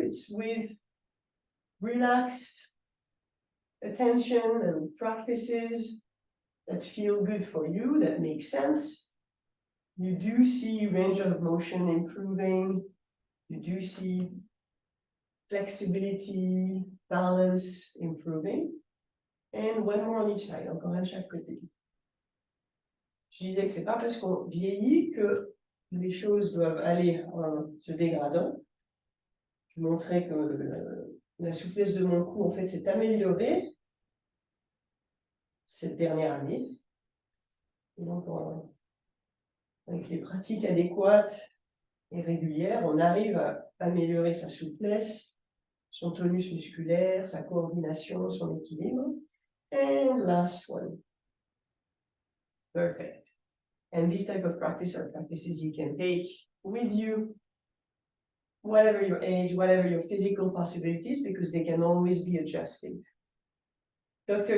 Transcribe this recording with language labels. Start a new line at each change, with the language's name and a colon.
English: It's with relaxed attention and practices that feel good for you, that make sense. You do see range of motion improving. You do see flexibility, balance improving. And one more on each side,
French: encore un de chaque côté. Je disais que c'est pas parce qu'on vieillit que les choses doivent aller en se dégradant. Je montrais que la souplesse de mon cou, en fait, s'est améliorée cette dernière année. Et donc, avec les pratiques adéquates et régulières, on arrive à améliorer sa souplesse, son tonus musculaire, sa coordination, son équilibre.
English: And last one. Perfect. And this type of practice are practices you can take with you, whatever your age, whatever your physical possibilities, because they can always be adjusted. Dr.